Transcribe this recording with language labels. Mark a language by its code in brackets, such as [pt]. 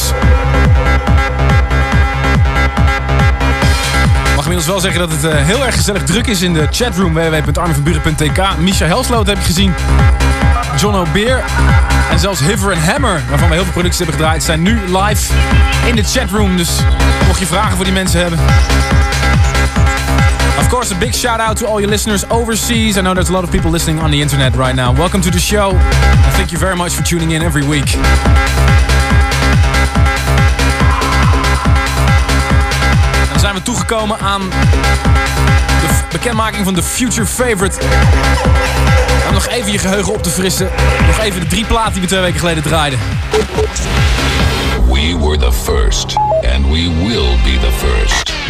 [nl] Ik mag inmiddels wel zeggen dat het heel erg gezellig druk is in de chatroom www.armenvanburen.tk. Misha Helsloot heb je gezien, John O'Beer en zelfs Hiver & Hammer, waarvan we heel veel producties hebben gedraaid, zijn nu live in de chatroom. Dus mocht je vragen voor die mensen hebben. [en] Of course, a big shout out to all your listeners overseas. I know there's a lot of people listening on the internet right now. Welcome to the show. Thank you very much for tuning in every week. [nl] Zijn we toegekomen aan de bekendmaking van de Future Favorite. Om nog even je geheugen op te frissen. Nog even de drie platen die we 2 weken geleden draaiden. [en] We were the first. And we will be the first.